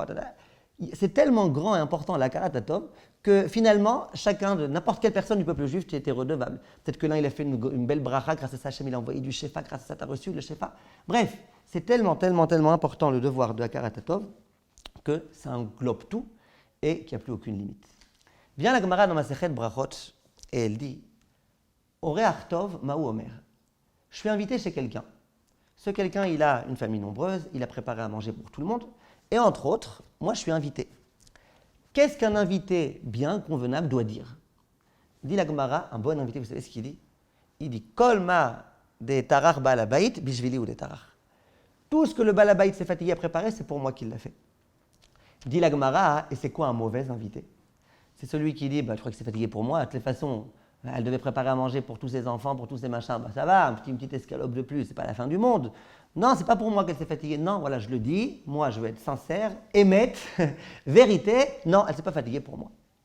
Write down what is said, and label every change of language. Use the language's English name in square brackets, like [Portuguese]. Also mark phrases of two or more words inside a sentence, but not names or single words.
[French] C'est tellement grand et important la karatatov que finalement chacun de n'importe quelle personne du peuple juif tu étais redevable. Peut-être que l'un il a fait une belle bracha, grâce à ça Hachem il a envoyé du shefa, grâce à ça tu as reçu le shefa. Bref, c'est tellement important le devoir de la karatatov que ça englobe tout et qu'il n'y a plus aucune limite. Vient la Gemara dans Masechet Brachot et elle dit [Hebrew] ארח טוב מהו אומר. [French] Je suis invité chez quelqu'un. Ce quelqu'un, il a une famille nombreuse, il a préparé à manger pour tout le monde et entre autres, moi je suis invité. Qu'est-ce qu'un invité bien convenable doit dire? Dit la Gemara, un bon invité, vous savez ce qu'il dit? Il dit [Hebrew] כל מה דטרח בעל הבית בשבילי הוא דטרח. [French] Tout ce que le [Hebrew] בעל הבית [French] s'est fatigué à préparer, c'est pour moi qu'il l'a fait. Dit la Gemara, et c'est quoi un mauvais invité? C'est celui qui dit, je crois que c'est fatigué pour moi, de toutes les façons, elle devait préparer à manger pour tous ses enfants, pour tous ses machins, ça va, une petite escalope de plus, c'est pas la fin du monde. Non, c'est pas pour moi qu'elle s'est fatiguée, non, voilà, je le dis, moi je veux être sincère, émette, vérité, non, elle s'est pas fatiguée pour moi.